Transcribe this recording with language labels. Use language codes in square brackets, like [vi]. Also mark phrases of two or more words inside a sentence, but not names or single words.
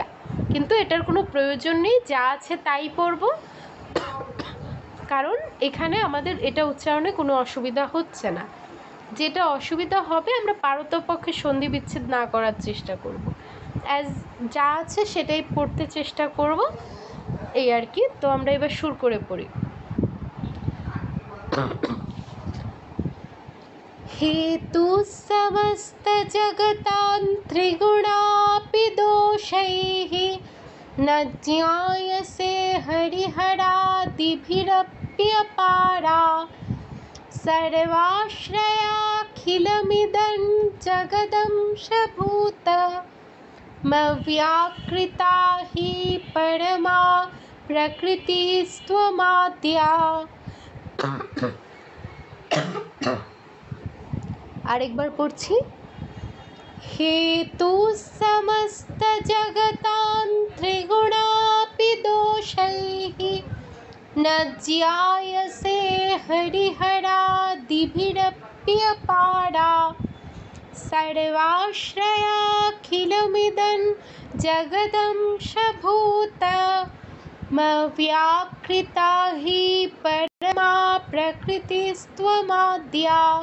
[bn] কিন্তু এটার কোনো প্রয়োজন নেই, যা আছে তাই পড়ব, কারণ এখানে আমাদের এটা উচ্চারণে কোনো অসুবিধা হচ্ছে না। যেটা অসুবিধা হবে আমরা পারতপক্ষে সন্ধি বিচ্ছেদ না করার চেষ্টা করব, অ্যাজ যা আছে সেটাই পড়তে চেষ্টা করব, এই আর কি। তো আমরা এবার সুর করে পড়ি। [sa] हेतु समस्त जगतां त्रिगुणापि दोषैः न ज्ञायसे हरिहरादिभिरप्यपारा सर्वाश्रयाखिलमिदं जगदंशभूत मव्याकृता हि परमा प्रकृतिस्त्वमाद्या। [bn] আরেকবার পড়ছি। [sa] हेतु समस्त जगतां त्रिगुणापि दोषैः न ज्ञायसे हरिहरादिभिरप्यपारा सर्वाश्रयाखिलमिदं जगदंशभूतमव्याकृता हि परमा प्रकृतिस्त्वमाद्या।